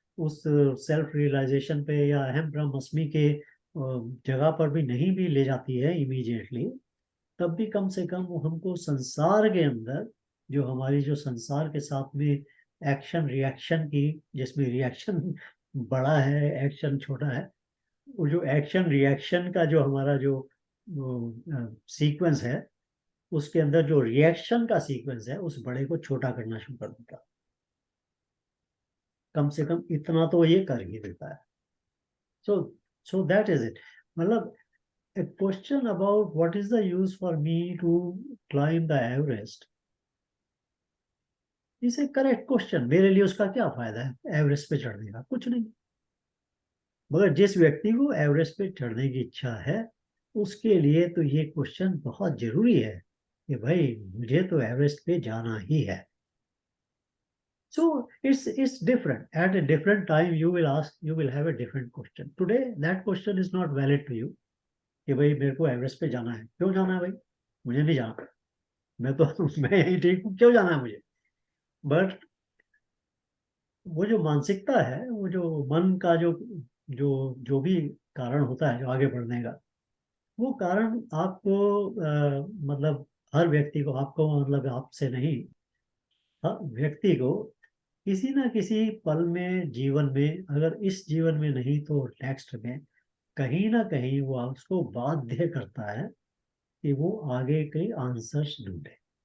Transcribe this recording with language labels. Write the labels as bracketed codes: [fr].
[hi] उस self realisation पे या अहम ब्रह्मस्मि के जगह पर भी नहीं भी ले जाती है इमीडिएटली, तब भी कम से कम वो हमको संसार के अंदर जो हमारी जो संसार के साथ में एक्शन रिएक्शन की, जिसमें रिएक्शन बड़ा है एक्शन छोटा है, वो जो एक्शन रिएक्शन का जो हमारा जो सीक्वेंस है, उसके अंदर जो रिएक्शन का सीक्वेंस है उस बड़े को छोटा करना शुरू कर देता। कम से कम इतना तो ये कर ही देता है। [en] So that is it. [hi] मतलब [en] a question about what is the use for me to climb the Everest is a correct question। [hi] मेरे लिए उसका क्या फायदा है एवरेस्ट पे चढ़ने का? कुछ नहीं। मगर जिस व्यक्ति को एवरेस्ट पे चढ़ने की इच्छा है उसके लिए तो ये क्वेश्चन बहुत जरूरी है कि भाई मुझे तो एवरेस्ट पे जाना ही है। [en] So it's different. At a different time you will have a different question. Today that question is not valid to you [hi] कि भाई मेरे को एवरेस्ट पे जाना है। क्यों जाना है भाई? मुझे नहीं जाना, मैं तो मैं यही ठीक हूँ, क्यों जाना है मुझे? बट वो जो मानसिकता है, वो जो मन का जो जो जो भी कारण होता है जो आगे बढ़ने का, वो कारण आपको मतलब हर व्यक्ति को, आपको मतलब आपसे नहीं, हर व्यक्ति को किसी ना किसी पल में जीवन में, अगर इस जीवन में नहीं तो नेक्स्ट में, कहीं ना कहीं वो उसको बाध्य करता है कि वो आगे के आंसर्स ढूंढे।